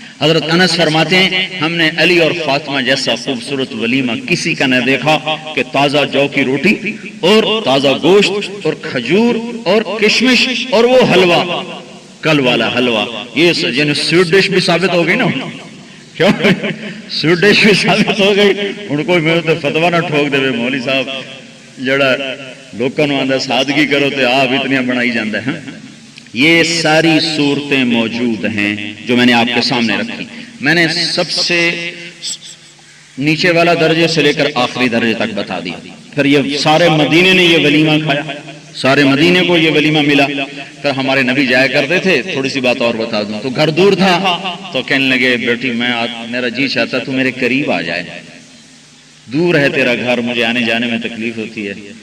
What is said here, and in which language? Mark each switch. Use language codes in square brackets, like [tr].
[ur] حضرت انس فرماتے ہیں ہم نے علی اور فاطمہ جیسا خوبصورت ولیمہ کسی کا نہ دیکھا کہ تازہ جو کی روٹی اور تازہ گوشت اور کھجور اور کشمش اور وہ حلوہ، کل والا حلوہ. یہ یعنی سویٹ ڈش بھی ثابت ہو گئی نا. کیوں سویٹ ڈش بھی ثابت ہو گئی. [pa] ان کو میرے تو فتوا نہ ٹھوک دے مولوی صاحب جڑا لوکاں نوں آندا سادگی کرو تے آپ اتنی بنائی جاندا ہے. [ur] یہ ساری صورتیں موجود ہیں جو میں نے آپ کے سامنے رکھی. میں نے سب سے نیچے والا درجے سے لے کر آخری درجے تک بتا دیا. پھر یہ سارے مدینے نے یہ ولیمہ کھایا، سارے مدینے کو یہ ولیمہ ملا. پھر ہمارے نبی جایا کرتے تھے. تھوڑی سی بات اور بتا دوں تو گھر دور تھا تو کہنے لگے بیٹی میرا جی چاہتا تو میرے قریب آ جائے، دور ہے تیرا گھر، مجھے آنے جانے میں تکلیف ہوتی ہے.